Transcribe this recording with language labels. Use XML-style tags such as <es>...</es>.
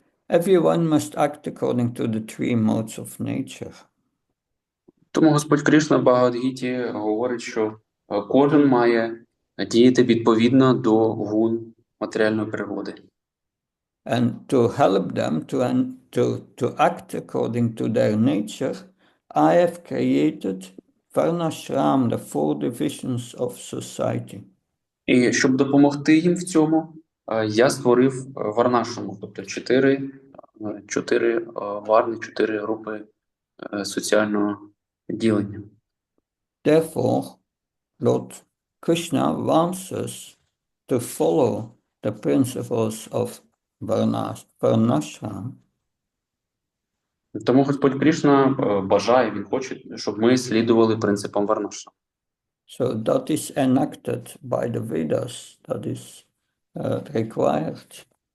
<en>Everyone must act according to the three modes of nature.</en> <uk>Тому Господь Кришна в Бхагавад-гіті говорить, що кожен має діяти відповідно до гун матеріальної природи.</uk> <en>And to help them to act according to their nature, I have created Varnashram, the four divisions of society.</en> <uk>І щоб допомогти їм в цьому, я створив варнашраму, тобто чотири варни, 4 групи соціального ділення.</uk> <en>Therefore, Lord Krishna wants us to follow the principles of Varnashram.</en> <uk>Тому Господь Кришна бажає, він хоче, щоб ми слідували принципам варнашрам.</uk> <en>So that is enacted by the Vedas, that is required.</en>